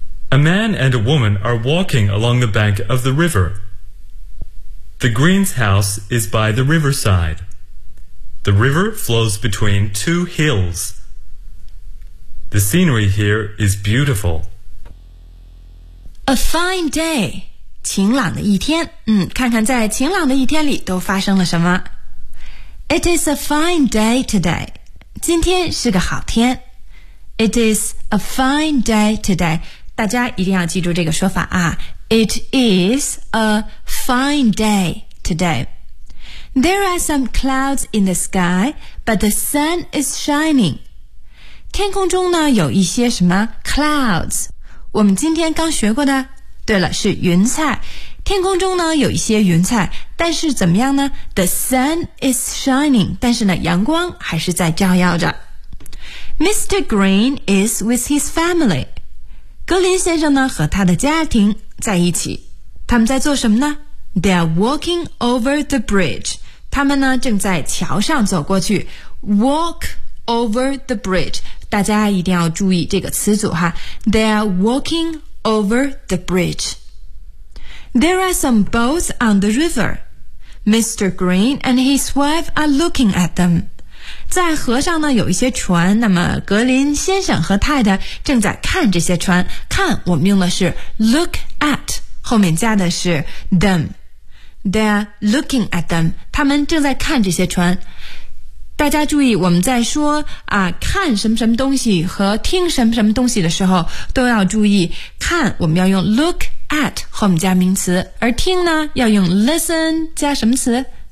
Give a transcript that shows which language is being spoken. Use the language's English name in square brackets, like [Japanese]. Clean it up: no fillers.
[English] A man and a woman are walking along the bank of the river. The Green's house is by the riverside. The river flows between two hills. The scenery here is beautiful. A fine day. [Chinese] 晴朗的一天。嗯，看看在晴朗的一天里都发生了什么。 [English] It is a fine day today. [Chinese] 今天是个好天。 [English] It is a fine day today. [Chinese] 大家一定要记住这个说法啊。 [English] It is a fine day today. There are some clouds in the sky, but the sun is shining. [Chinese] 天空中呢有一些什么 clouds, 我们今天刚学过的，对了，是云彩。天空中呢有一些云彩，但是怎么样呢？ [English] The sun is shining, [Chinese] 但是呢阳光还是在照耀着。Mr. [English] Green is with his family. [Chinese] 格林先生呢和他的家庭在一起。他们在做什么呢？ [English] They are walking over the bridge. [Chinese] 他们呢正在桥上走过去。 [English] Walk over the bridge. [Chinese] 大家一定要注意这个词组哈。 [English] They are walking over the bridge. There are some boats on the river. Mr. Green and his wife are looking at them. [Chinese] 在河上呢有一些船，那么格林先生和太太正在看这些船。看，我们用的是 look at， 后面加的是 them。 [English] They are looking at them， [Chinese] 他们正在看这些船。大家注意，我们在说啊看什么什么东西和听什么什么东西的时候，都要注意看我们要用 look at 后面加名词，而听呢要用 listen 加什么词。